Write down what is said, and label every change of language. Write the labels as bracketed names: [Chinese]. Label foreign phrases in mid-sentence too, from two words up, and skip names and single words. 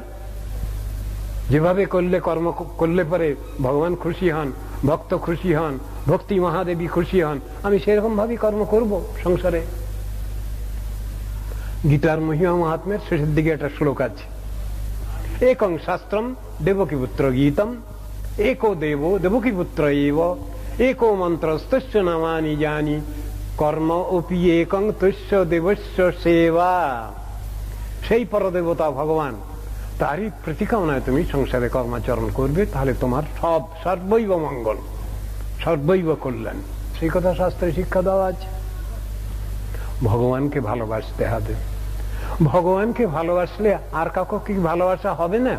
[Bangla] যেভাবে কর্ম করলে পরে ভগবান খুশি হন, ভক্ত খুশি হন, ভক্তি মহাদেবী খুশি হন, আমি সেরকম ভাবে কর্ম করব সংসারে। গীতার মহিমা মহাত্মের শেষের দিকে একটা শ্লোক আছে, [Sanskrit] একং শাস্ত্রম দেবকীপুত্র গীতম एको देवो देवकीपुत्र एव एको मन्त्रस्तस्य नामानि जानि কর্ম অপি একং তস্য দেবস্য সেবা। [Bangla] সেই পরদেবতা ভগবান, তারই প্রতিকামনায় তুমি সংসারে কর্মাচরণ করবে, তাহলে তোমার সব সর্বৈব মঙ্গল, সর্বৈব কল্যাণ। সেই কথা শাস্ত্রে শিক্ষা দেওয়া আছে। ভগবানকে ভালোবাসতে হবে। ভগবানকে ভালোবাসলে আর কাউকে কি ভালোবাসা হবে না?